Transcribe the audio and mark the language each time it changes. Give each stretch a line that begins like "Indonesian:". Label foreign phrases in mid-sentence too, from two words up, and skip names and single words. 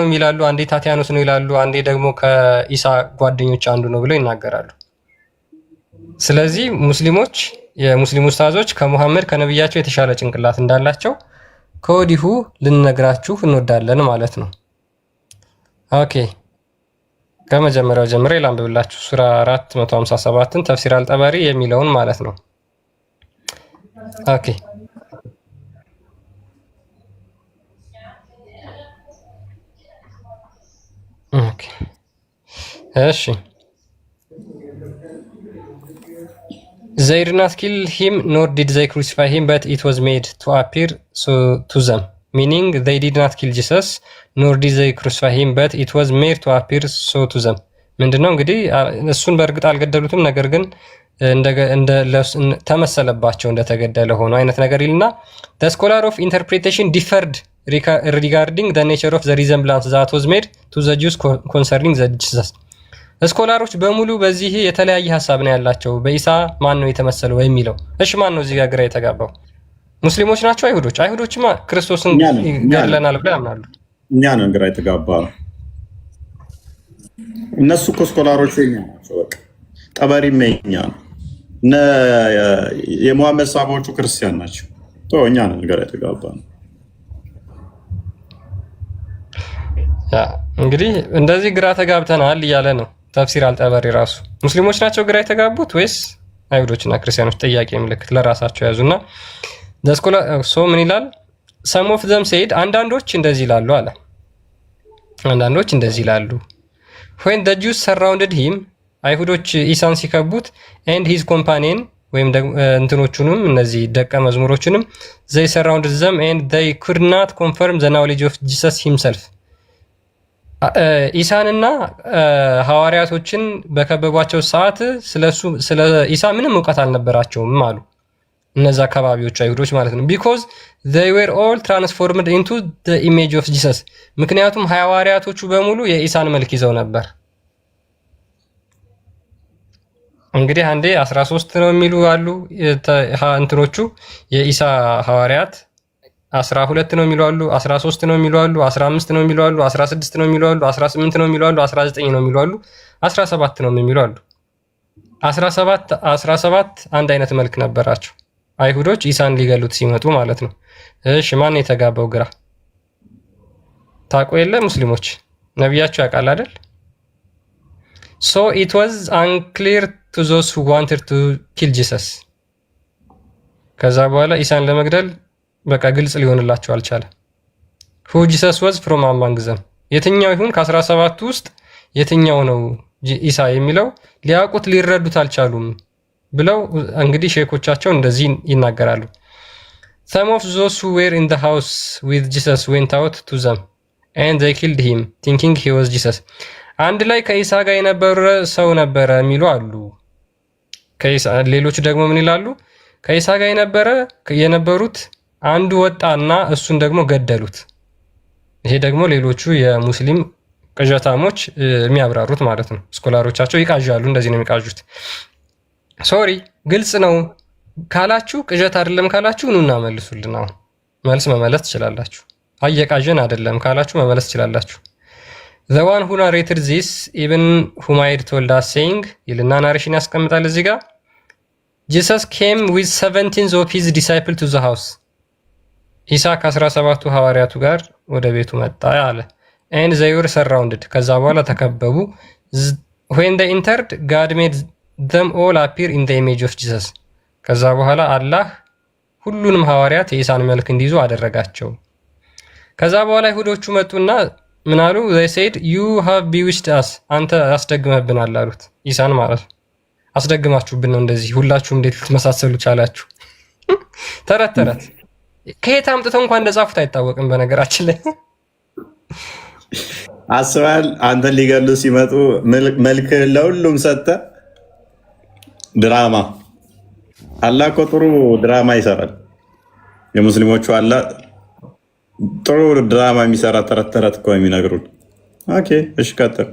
Amharic: ይላሉ፣ አንዴ ታቲያኖስ ነው ይላሉ፣ አንዴ ደግሞ ከኢሳ ጓደኞች አንዱ ነው ብለው ይናገራሉ። ስለዚህ ሙስሊሞች የሙስሊም ኡስታዞች ከሙሐመድ ከነብያቸው የተሻለ ጭንቅላት እንዳላቸው ከወዲሁ ልንነግራችሁ እንወዳለን ማለት ነው። ኦኬ ከመጀመሪያው ጀምሬ ላንብብላችሁ ሱራ 457ን ተፍሲር አልጠበሪ የሚለውን ማለት ነው። ኦኬ ኦኬ እሺ
English: They did not kill him, nor did they crucify him, but it was made to appear so to them. Meaning, they did not kill Jesus, nor did they crucify him, but it was made to appear so to them.
Amharic: ምንድነው እንግዲህ እሱን በእርግጥ አልገደሉትም፣ ነገር ግን ተመሰለባቸው እንደተገደለ ሆኖ አይነት ነገር ይልና
English: the scholar of interpretation differed regarding the nature of the resemblance that was made to the Jews concerning the Jesus.
Amharic: ስኮላሮች በሙሉ በዚህ የተለያየ ሀሳብ ነው ያላቸው። በኢሳ ማን ነው የተመሰለው የሚለው። እሺ ማን ነው እዚህ ጋር ግራ የተጋባው? ሙስሊሞች ናቸው? አይሁዶች? አይሁዶችማ ክርስቶስን ገድለናል ብለው ያምናሉ። እኛ ነን ግራ የተጋባ ነው። እነሱ እኮ ስኮላሮች የኛ ናቸው። በቃ ጠበሪም የኛ ነው። የሙሐመድ ሳባዎቹ ክርስቲያን ናቸው። እኛ ነን ግራ የተጋባ ነው። እንግዲህ እንደዚህ ግራ ተጋብተናል እያለ ነው ተፍሲር አልጠበሪ ራሱ። ሙስሊሞች ናቸው ግራ የተጋቡት ወይስ አይሁዶችና ክርስቲያኖች? ጥያቄ ምልክት ለራሳቸው ያዙና ምን ይላል?
English: some of them said
Amharic: አንዳንዶች እንደዚህ ይላሉ አለ። አንዳንዶች እንደዚህ ይላሉ
English: when the Jews surrounded him
Amharic: አይሁዶች ኢሳን ሲከቡት
English: and his companion
Amharic: ወይም እንትኖቹንም እነዚህ ደቀ መዝሙሮቹንም
English: they surrounded them and they could not confirm the knowledge of Jesus himself
Amharic: ኢሳንና ሐዋርያቶችን በከበቧቸው ሰዓት ስለ ኢሳ ምንም ዕውቀት አልነበራቸውም አሉ። እነዛ አካባቢዎች አይሁዶች ማለት ነው።
English: because they were all transformed into the image of Jesus
Amharic: ምክንያቱም ሐዋርያቶቹ በሙሉ የኢሳን መልክ ይዘው ነበር። እንግዲህ አንዴ 13 ነው የሚሉ አሉ እንትኖቹ የኢሳ ሐዋርያት 12 ነው የሚሉ አሉ፣ 13 ነው የሚሉ አሉ፣ 15 ነው የሚሉ አሉ፣ 16 ነው የሚሉ አሉ፣ 18 ነው የሚሉ አሉ፣ 19 ነው የሚሉ አሉ፣ 17 ነው የሚሉ አሉ። 17 አንድ አይነት መልክ ነበራቸው አይሁዶች ኢሳን ሊገሉት ሲመጡ ማለት ነው። እሺ ማን የተጋባው ግራ ታውቁ የለ? ሙስሊሞች ነብያቸው ያውቃል አይደል?
English: so it was unclear to those who wanted to kill Jesus
Amharic: ከዛ በኋላ ኢሳን ለመግደል በቃ ግልጽ ሊሆንላቸው አልቻለም።
English: who Jesus was from among them
Amharic: የትኛው ይሁን ከ17 ውስጥ የትኛው ነው ኢሳ የሚለው ሊያውቁት ሊረዱት አልቻሉም ብለው እንግዲህ ሼኮቻቸው እንደዚህ ይናገራሉ።
English: some of those who were in the house with Jesus went out to them and they killed him thinking he was Jesus
Amharic: አንድ ላይ ከኢሳ ጋር የነበረ ሰው ነበረ የሚሉ አሉ። ሌሎቹ ደግሞ ምን ይላሉ? ከኢሳ ጋር የነበሩት አንዱ ወጣና እሱን ደግሞ ገደሉት። ይሄ ደግሞ ሌሎቹ የሙስሊም ቅዠታሞች የሚያብራሩት ማለት ነው። ስኮላሮቻቸው ይቃዣሉ፣ እንደዚህ ነው የሚቃዡት። ሶሪ ግልጽ ነው ካላችሁ ቅዠት አይደለም ካላችሁ ኑና መልሱልን። አሁን መልስ መመለስ ትችላላችሁ። አየቃዠን አይደለም ካላችሁ መመለስ ትችላላችሁ።
English: the one who narrated this even Humayd told us saying
Amharic: ይልና ናሬሽን ያስቀምጣል እዚህ ጋር
English: Jesus came with 17 of his disciples to the house
Amharic: ኢሳ ከ17ቱ ሐዋርያቱ ጋር ወደ ቤቱ መጣ አለ።
English: and they were surrounded
Amharic: ከዛ በኋላ ተከበቡ።
English: when they entered God made them all appear in the image of Jesus
Amharic: ከዛ በኋላ አላህ ሁሉንም ሐዋርያት የኢሳን መልክ እንዲይዙ አደረጋቸው። ከዛ በኋላ ይሁዶቹ መጡና ምን አሉ?
English: they said you have bewitched us
Amharic: አንተ አስደግመብናል አሉት። ኢሳን ማለት አስደግማችሁብን ነው እንደዚህ ሁላችሁ እንዴት ልትመሳሰሉ ቻላችሁ? ተረት ተረት ከየት አምጥተው እንኳን እንደጻፉት አይታወቅም። በነገራችን ላይ አስባል አንተን ሊገሉ ሲመጡ መልክ ለሁሉም ሰጠ። ድራማ አላህ እኮ ጥሩ ድራማ ይሰራል። የሙስሊሞቹ አለ ጥሩ ድራማ የሚሰራ ተረት ተረት እኮ የሚነግሩን። ኦኬ እሺ ቀጥል።